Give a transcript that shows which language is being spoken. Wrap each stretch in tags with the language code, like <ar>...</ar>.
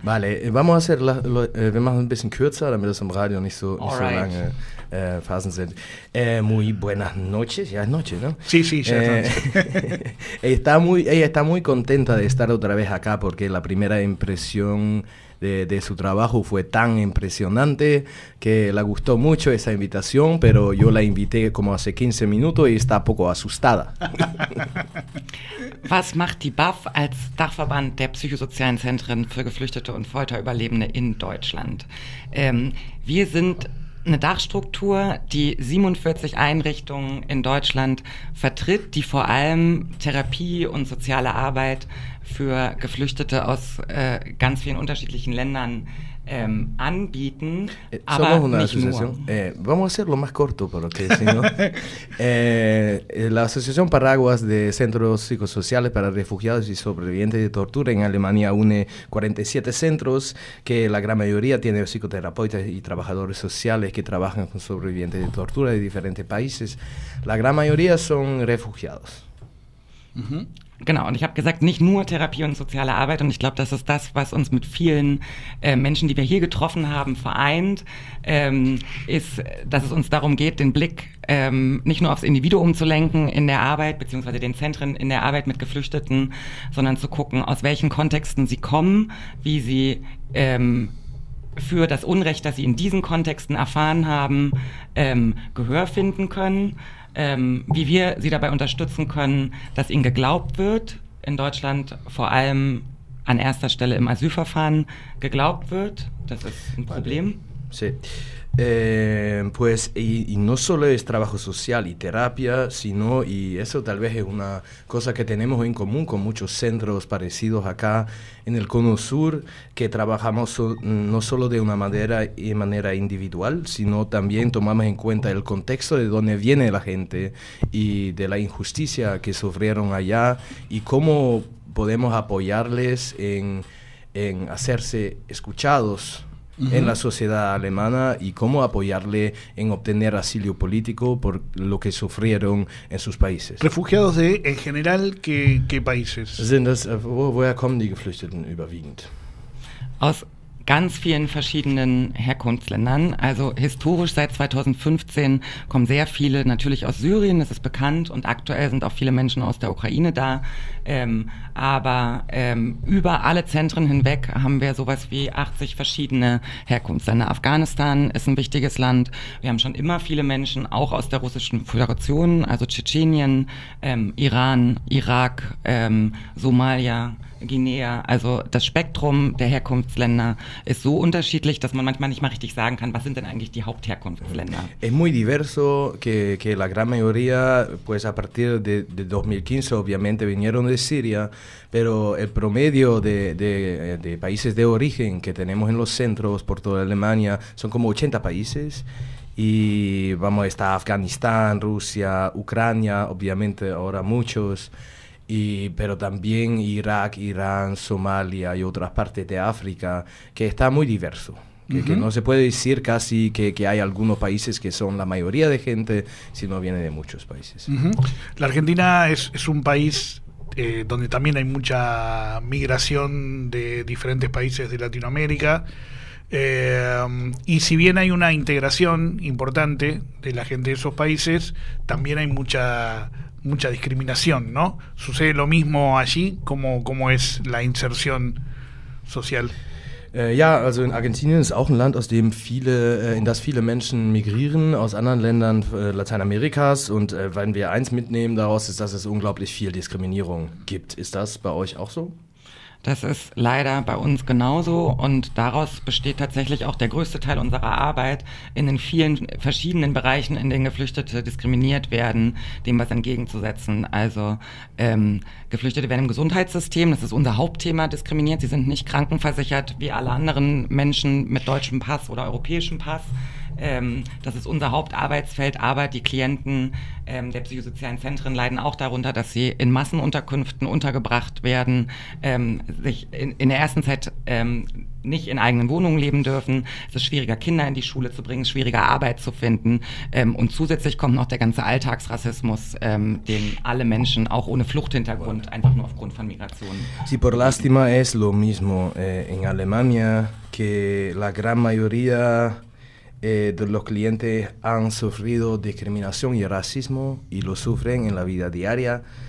<es>Vale, vamos a hacer</es> <de>wir machen ein bisschen kürzer, damit das im Radio nicht so lange Phasen sind.</de> <es>Muy buenas noches, ya es noche, ¿no? Sí, sí, ya es noche. ella está muy contenta de estar otra vez acá porque la primera impresión de su trabajo fue tan impresionante que le gustó mucho esa invitación, pero yo la invité como hace 15 minutos y está un poco asustada.</es> <de>Was macht die BAF als Dachverband der psychosozialen Zentren für Geflüchtete und Folterüberlebende in Deutschland? Wir sind eine Dachstruktur, die 47 Einrichtungen in Deutschland vertritt, die vor allem Therapie und soziale Arbeit für Geflüchtete aus ganz vielen unterschiedlichen Ländern anbieten, aber</de> <es>somos una</es> <de>nicht</de> <es>asociación.</es> <de>Nur.</de> <es>Vamos a hacerlo más corto, porque si no. La Asociación Paraguas de Centros Psicosociales para Refugiados y Sobrevivientes de Tortura en Alemania une 47 centros, que la gran mayoría tiene psicoterapeutas y trabajadores sociales que trabajan con sobrevivientes de tortura de diferentes países. La gran mayoría son refugiados. Uh-huh.</es> <de>Genau, und ich habe gesagt, nicht nur Therapie und soziale Arbeit, und ich glaube, das ist das, was uns mit vielen Menschen, die wir hier getroffen haben, vereint, ist, dass es uns darum geht, den Blick nicht nur aufs Individuum zu lenken in der Arbeit, beziehungsweise den Zentren in der Arbeit mit Geflüchteten, sondern zu gucken, aus welchen Kontexten sie kommen, wie sie für das Unrecht, das sie in diesen Kontexten erfahren haben, Gehör finden können, wie wir sie dabei unterstützen können, dass ihnen geglaubt wird, in Deutschland vor allem an erster Stelle im Asylverfahren geglaubt wird. Das ist ein Problem.</de> <es>Sí. Pues y no solo es trabajo social y terapia, sino, y eso tal vez es una cosa que tenemos en común con muchos centros parecidos acá en el Cono Sur, que trabajamos no solo de una manera y manera individual, sino también tomamos en cuenta el contexto de dónde viene la gente y de la injusticia que sufrieron allá y cómo podemos apoyarles en hacerse escuchados. Uh-huh. En la sociedad alemana y cómo apoyarle en obtener asilo político por lo que sufrieron en sus países. ¿Refugiados de, en general, qué países?</es> <de>Sind das, woher kommen die Geflüchteten überwiegend? Aus ganz vielen verschiedenen Herkunftsländern. Also historisch seit 2015 kommen sehr viele natürlich aus Syrien, das ist bekannt, und aktuell sind auch viele Menschen aus der Ukraine da. Aber über alle Zentren hinweg haben wir sowas wie 80 verschiedene Herkunftsländer. Afghanistan ist ein wichtiges Land. Wir haben schon immer viele Menschen, auch aus der Russischen Föderation, also Tschetschenien, Iran, Irak, Somalia, Guinea, also das Spektrum der Herkunftsländer ist so unterschiedlich, dass man manchmal nicht mal richtig sagen kann, was sind denn eigentlich die Hauptherkunftsländer.</de> <es>Es muy diverso que la gran mayoría, pues a partir de 2015, obviamente vinieron de Siria, pero el promedio de países de origen que tenemos en los centros por toda Alemania son como 80 países. Y vamos, está Afganistán, Rusia, Ucrania, obviamente ahora muchos. Y, pero también Irak, Irán, Somalia y otras partes de África, que está muy diverso. Que, uh-huh. que no se puede decir casi que hay algunos países que son la mayoría de gente, sino viene de muchos países. Uh-huh. La Argentina es un país donde también hay mucha migración de diferentes países de Latinoamérica. Y si bien hay una integración importante de la gente de esos países, también hay mucha discriminación, ¿no? ¿Sucede lo mismo allí? ¿Cómo es la inserción social?</es> <de>Ja, also in Argentinien ist auch ein Land, aus dem viele, in das viele Menschen migrieren aus anderen Ländern Lateinamerikas. Und wenn wir eins mitnehmen daraus, ist, dass es unglaublich viel Diskriminierung gibt. Ist das bei euch auch so? Das ist leider bei uns genauso und daraus besteht tatsächlich auch der größte Teil unserer Arbeit, in den vielen verschiedenen Bereichen, in denen Geflüchtete diskriminiert werden, dem was entgegenzusetzen. Also Geflüchtete werden im Gesundheitssystem, das ist unser Hauptthema, diskriminiert. Sie sind nicht krankenversichert wie alle anderen Menschen mit deutschem Pass oder europäischem Pass. Das ist unser Hauptarbeitsfeld, aber die Klienten der psychosozialen Zentren leiden auch darunter, dass sie in Massenunterkünften untergebracht werden, sich in der ersten Zeit nicht in eigenen Wohnungen leben dürfen. Es ist schwieriger, Kinder in die Schule zu bringen, schwieriger, Arbeit zu finden. Und zusätzlich kommt noch der ganze Alltagsrassismus, den alle Menschen auch ohne Fluchthintergrund einfach nur aufgrund von Migration.</de> <es>Si por lástima es lo mismo en Alemania que la gran mayoría de los clientes han sufrido discriminación y racismo y lo sufren en la vida diaria.</es>